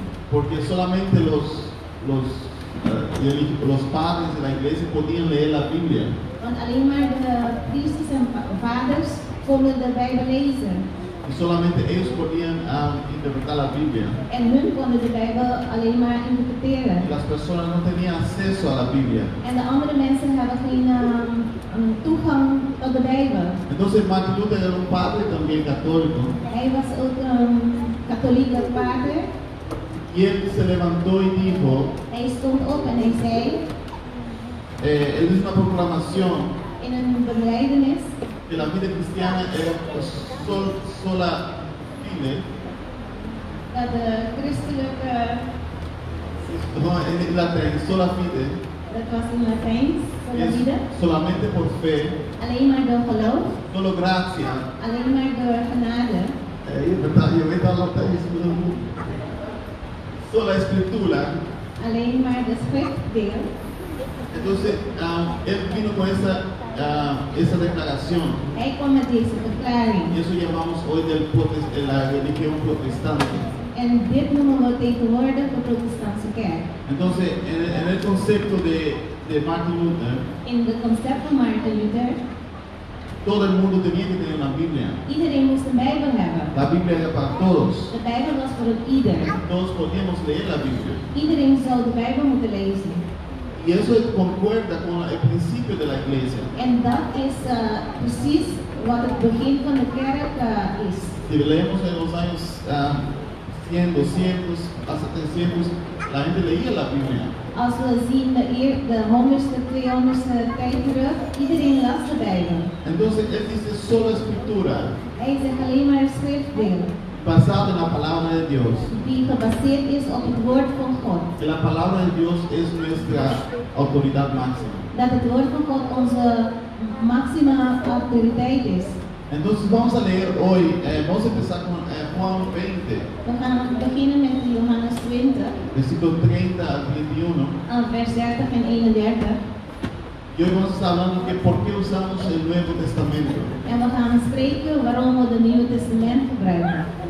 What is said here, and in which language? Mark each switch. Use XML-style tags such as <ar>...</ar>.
<es>Porque solamente los padres de la iglesia podían leer la Biblia.</es> <nl>Want alleen maar de priesters en vaders konden de Bijbel lezen.</nl> <es>Y solamente ellos podían interpretar la Biblia.</es> <nl>En hun konden de Bijbel alleen maar interpreteren.</nl> <es>Y las personas no tenían acceso a la Biblia.</es> <nl>En de andere mensen hebben geen toegang tot de Bijbel.</nl> <es>Entonces Martin Luther era un padre también católico.</es> <nl>Hij was ook een katholieke vader.</nl> <es>Y él se levantó y dijo,</es> <nl>hij stond op en hij zei,</nl> <es>él hizo una proclamación,</es> <nl>in een belijdenis,</nl> <es>que la vida cristiana era sola fine,</es> <nl>dat de christelijke,</nl> <es>no, en Latijn, sola fine,</es> <nl>dat was in Latijn, sola vida,</nl> <es>solamente por fe,</es> <nl>alleen maar door geloof,</nl> <es>solo gracia,</es> <nl>alleen maar door genade, je weet al wat hij is.</nl> <es>Toda la escritura.</es> <nl>Alleen maar de schrift deel.</nl> <es>Entonces, él vino con esa declaración.</es> <nl>Hij kwam met deze verklaring.</nl> <es>Y eso llamamos hoy la religión protestante.</es> <nl>En dit noemen we tegenwoordig de protestantse kerk.</nl> <es>Entonces, en el concepto de Martin Luther.</es> <nl>In de concept van Martin Luther.</nl> <es>Todo el mundo tenía que tener una Biblia.</es> <nl>Iedereen moest een Bijbel hebben.</nl> <es>La Biblia era para todos.</es> <nl>De Bijbel was voor ieder.</nl> <es>Todos podíamos leer la Biblia.</es> <nl>Iedereen zou de Bijbel moeten lezen.</nl> <es>Y eso concuerda con el principio de la iglesia.</es> <nl>En dat is precies wat het begin van de kerk is.</nl> <es>Si leemos en los años 100, 200, hasta 300, la gente leía la Biblia.</es> <nl>Als we zien de 100ste, 200ste tijd terug, iedereen las de Bijbel.</nl> <es>Entonces, él dice solo escritura.</es> <nl>Hij zegt alleen maar schriftdeel.</nl> <es>Basado en la palabra de Dios.</es> <nl>Die gebaseerd is op het woord van God.</nl> <es>Que la palabra de Dios es nuestra autoridad máxima.</es> <nl>Dat het woord van God onze máxima autoriteit is.</nl> <es>Entonces, vamos a leer hoy, vamos a empezar con Juan 20.</es> <nl>We gaan beginnen met Johannes 20.</nl> <es>Versículo 30 al 31.</es> <nl>Vers 30 en 31.</nl> <es>Y hoy vamos a estar hablando de por qué usamos el Nuevo Testamento.</es> <nl>En we gaan spreken waarom we het Nieuwe Testament gebruiken.</nl>